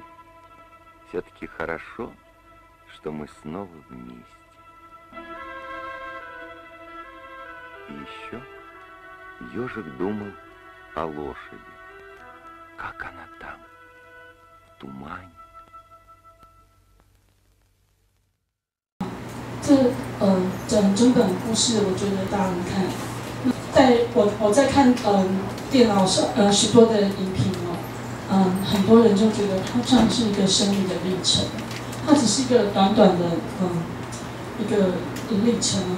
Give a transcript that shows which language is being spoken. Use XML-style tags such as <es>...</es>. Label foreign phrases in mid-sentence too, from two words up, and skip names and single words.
<ru>Все-таки хорошо, что мы снова вместе. И еще ежик думал о лошади. Как она там, в тумане.</ru> <zh>整本故事，我觉得大家看，我在看电脑上许多的影评哦， 很多人就觉得它像是一个生命的历程，它只是一个短短的一个历程啊。</zh>